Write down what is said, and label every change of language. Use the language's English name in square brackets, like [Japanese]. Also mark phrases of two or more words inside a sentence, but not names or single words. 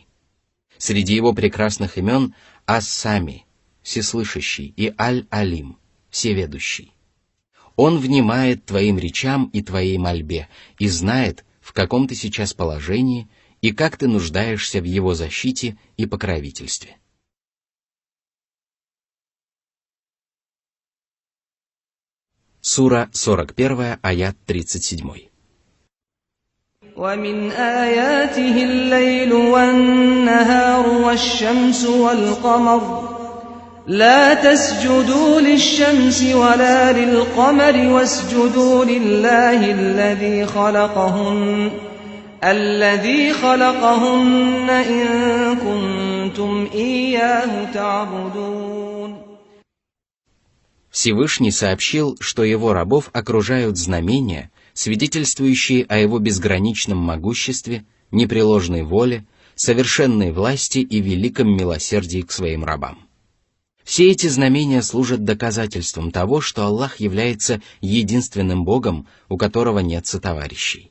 [Russian] Среди его прекрасных имен Ас-Сами, всеслышащий, и Аль-Алим, всеведущий. Он внимает твоим речам и твоей мольбе и знает, в каком ты сейчас положении и как ты нуждаешься в его защите и покровительстве. Сура 41, аят 37. [Arabic] وَمِنْ آيَاتِهِ اللَّيْلُ وَالنَّهَارُ وَالشَّمْسُ وَالْقَمَرُ لا تسجدوا للشمس ولا للقمر واسجدوا لله الذي خلقهن إن كنتم إياه تعبدون. [Russian] Всевышний сообщил, что его рабов окружают знамения, свидетельствующие о его безграничном могуществе, непреложной воле, совершенной власти и великом милосердии к своим рабам. Все эти знамения служат доказательством того, что Аллах является единственным Богом, у которого нет сотоварищей.